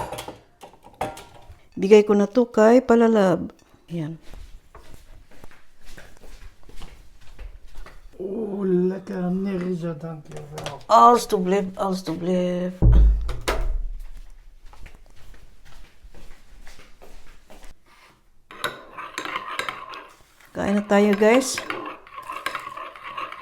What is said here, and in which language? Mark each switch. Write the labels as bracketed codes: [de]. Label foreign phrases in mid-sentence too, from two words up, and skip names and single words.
[tl] Bigay ko na to kay Palalab. Ayan. [nl] Oh, lekker nergens, dank je wel. Alsjeblieft, alsjeblieft. [tl] Kain na tayo, guys.